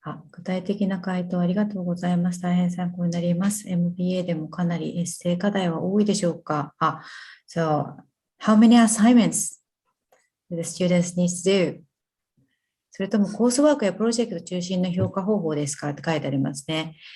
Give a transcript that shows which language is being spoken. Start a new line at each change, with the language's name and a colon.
Japanese: 具体的な回答ありがとうございます。大変参考になります。 MBA でもかなりエッセイ課題は多いでしょうか。
English: So, how many assignments do the students need to do?
Japanese: それともコースワークやプロジェクト中心の評価方法ですかって書いてありますね。